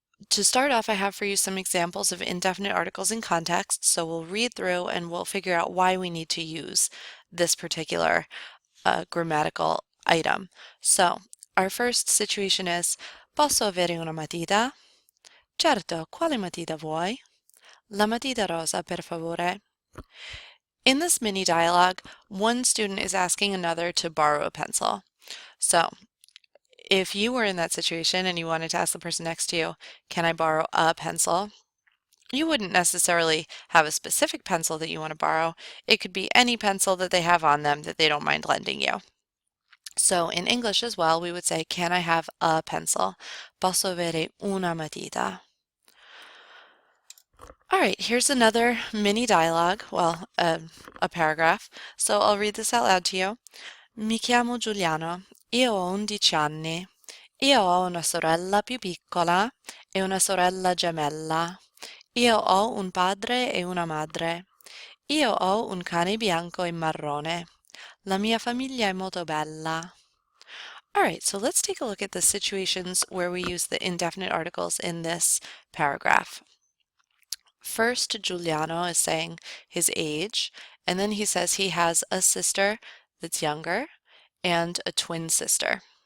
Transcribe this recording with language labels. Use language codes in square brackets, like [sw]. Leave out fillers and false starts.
[en] To start off, I have for you some examples of indefinite articles in context, so we'll read through and we'll figure out why we need to use this particular grammatical item. So, our first situation is, [it] posso avere una matita? Certo, quale matita vuoi? La matita rosa, per favore. [en] In this mini dialogue, one student is asking another to borrow a pencil. So, if you were in that situation and you wanted to ask the person next to you, can I borrow a pencil? You wouldn't necessarily have a specific pencil that you want to borrow. It could be any pencil that they have on them that they don't mind lending you. So in English as well, we would say, can I have a pencil? [it] Posso avere una matita? [en] All right, here's another mini dialogue, a paragraph. So I'll read this out loud to you. [it] Mi chiamo Giuliano, io ho 11 anni. Io ho una sorella più piccola e una sorella gemella. Io ho un padre e una madre. Io ho un cane bianco e marrone. La mia famiglia è molto bella. [en] All right, so let's take a look at the situations where we use the indefinite articles in this paragraph. First, Giuliano is saying his age, and then he says he has a sister that's younger and a twin sister.